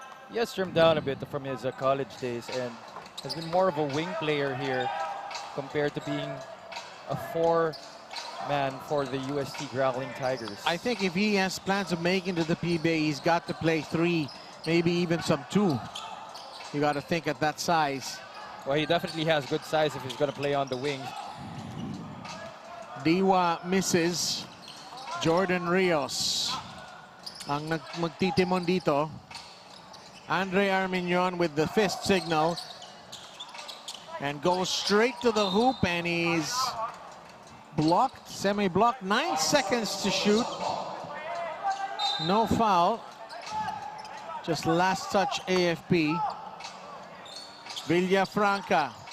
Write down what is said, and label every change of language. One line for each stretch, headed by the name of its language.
English: He has trimmed down a bit from his college days and has been more of a wing player here compared to being a 4-man for the UST Growling Tigers. I think if he has plans of making to the PBA, he's got to play 3, maybe even some 2. You got to think at that size. Well, he definitely has good size if he's going to play on the wing. Diwa misses.
Filipino: Jordan Rios ang magtitimon dito.
English: Andre Arminion with the fist signal. And goes straight to the hoop, and he's blocked, semi-blocked. 9 seconds to shoot. No foul. Just last touch AFP. Villafranca.